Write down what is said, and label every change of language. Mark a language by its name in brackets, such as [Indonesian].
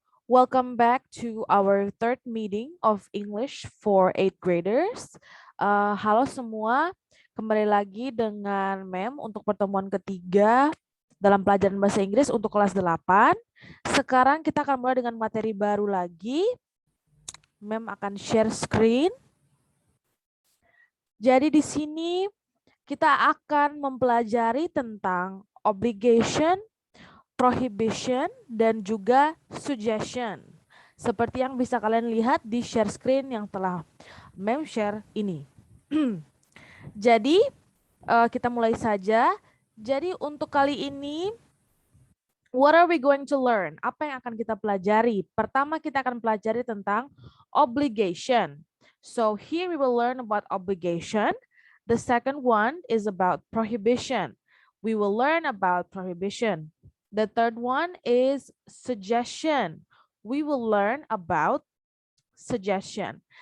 [English] Welcome back to our third meeting of English for eighth graders. [Indonesian] Halo semua, kembali lagi dengan Mem untuk pertemuan ketiga dalam pelajaran bahasa Inggris untuk kelas 8. Sekarang kita akan mulai dengan materi baru lagi. Mem akan share screen. Jadi di sini kita akan mempelajari tentang obligation, prohibition, dan juga suggestion. Seperti yang bisa kalian lihat di share screen yang telah Mem share ini. Jadi, kita mulai saja. Jadi untuk kali ini, [English] what are we going to learn? [Indonesian] Apa yang akan kita pelajari? Pertama, kita akan pelajari tentang obligation. [English] So here we will learn about obligation. The second one is about prohibition. We will learn about prohibition. The third one is suggestion. We will learn about suggestion.